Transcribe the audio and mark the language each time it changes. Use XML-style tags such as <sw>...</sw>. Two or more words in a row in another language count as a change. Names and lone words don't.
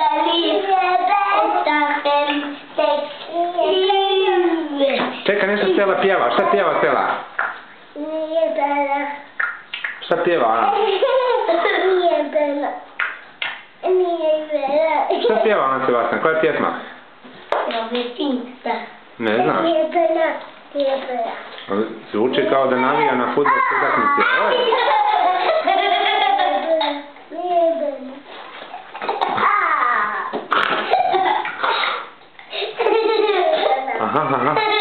<bs>8, 5, 6, 7. Čekaj, nešto Stella pjeva. Šta pjeva Stella? Nije Bela. Šta pjeva ona? Nije Bela. Nije Bela. Šta pjeva ona, Sebastian? Koja je pjesma?</bs> <sv>Jag vet inte.</sv> <bs>Ne znaš. Nije Bela. Nije Bela. Zvuči kao da navija na fudbalskoj utakmici. Oj. Nije Bela. Aha, aha.</bs>